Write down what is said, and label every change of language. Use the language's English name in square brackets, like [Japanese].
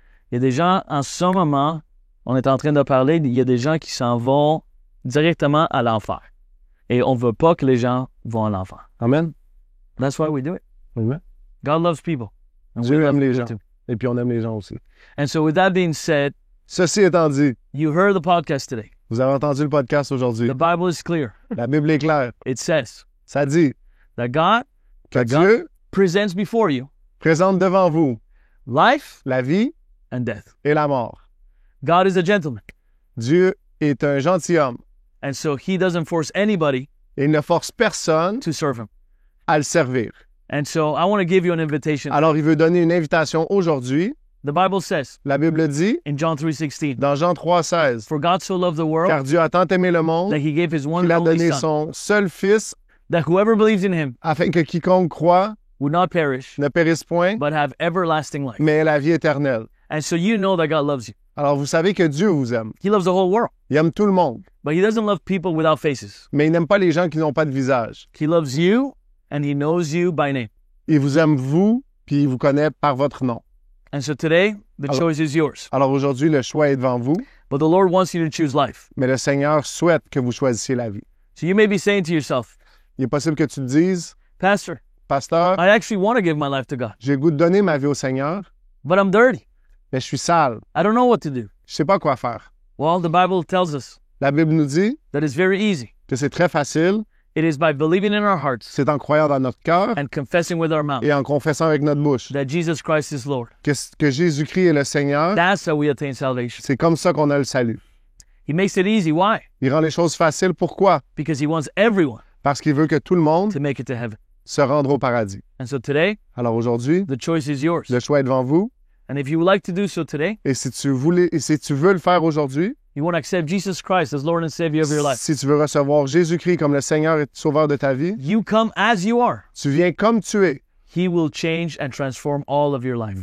[French] Il y a des gens, en ce moment, on est en train de parler, il y a des gens qui s'en vont directement à l'enfer. Et on veut pas que les gens vont à l'enfer. Amen. [English] That's why we do it. [French] Amen. [English] God loves people. And [French] Dieu [English] we love [French] aime les [English] people [French] gens. [English] too. [French] Et puis on aime les gens aussi. [English] And so with that being said, [French] Ceci étant dit, [English] you heard the podcast today. [French] vous avez entendu le podcast aujourd'hui. [English] The Bible is clear. [French] La Bible est claire. [English] It says [French] Ça dit [English] that God [French] que [English] God- [French] Dieu [English] presents before you [French] présente devant vous [English] life [French] la vie [English] and death. [French] et la mort. [English] God is a gentleman. [French] Dieu est un gentilhomme [English] And so he doesn't force anybody [French] et il ne force personne [English] to serve him. [French] à le servir. [English] And so I want to give you an invitation. [French] Alors, il veut donner une invitation aujourd'hui. [English] The Bible says [French] La Bible dit, [English] in John 3:16, [French] dans Jean 3,16, [English] for God so loved the world [French] car Dieu a tant aimé le monde [English] that he gave his one [French] qu'il a [English] and only [French] donné [English] son, [French] son seul Fils [English] that whoever believes in him [French] afin que quiconque croit [English] would not perish, [French] ne périsse point, [English] but have everlasting life. [French] mais ait la vie éternelle. [English] And so you know that God loves you. [French] Alors, vous savez que Dieu vous aime. [English] He loves the whole world, [French] Il aime tout le monde, [English] but he doesn't love people without faces. [French] mais il n'aime pas les gens qui n'ont pas de visage. [English] He loves you and he knows you by name. [French] Il vous aime vous, puis il vous connaît par votre nom. [English] And so today, the [French] Alors- [English] choice is yours. [French] Alors aujourd'hui, le choix est devant vous, [English] But the Lord wants you to choose life. [French] mais le Seigneur souhaite que vous choisissiez la vie. [English] So you may be saying to yourself, [French] Il est possible que tu te dises, [English] Pastor, [French] Pasteur, [English] I actually want to give my life to God, [French] j'ai le goût de donner ma vie au Seigneur, [English] but I'm dirty. [French] mais je suis sale. [English] I don't know what to do. [French] Je sais pas quoi faire. [English] Well, the Bible tells us [French] La Bible nous dit [English] that it's very easy. [French] que c'est très facile. [English] It is by believing in our hearts [French] C'est en croyant dans notre cœur [English] and confessing with our mouth [French] et en confessant avec notre bouche [English] that Jesus Christ is Lord. [French] que Jésus-Christ est le Seigneur. [English] That's how we attain salvation. [French] C'est comme ça qu'on a le salut. [English] He makes it easy. Why? [French] Il rend les choses faciles. Pourquoi? [English] Because he wants everyone [French] Parce qu'il veut que tout le monde [English] to make it to heaven. [French] se rende au paradis. [English] And so today, [French] Alors aujourd'hui, [English] the choice is yours. [French] le choix est devant vous. [English] And if you would like to do so today, [French] Et si tu veux le faire aujourd'hui, [English] you want to accept Jesus Christ as Lord and Savior of your life, [French] si tu veux recevoir Jésus-Christ comme le Seigneur et Sauveur de ta vie, [English] you come as you are. [French] tu viens comme tu es. [English] He will change and transform all of your life.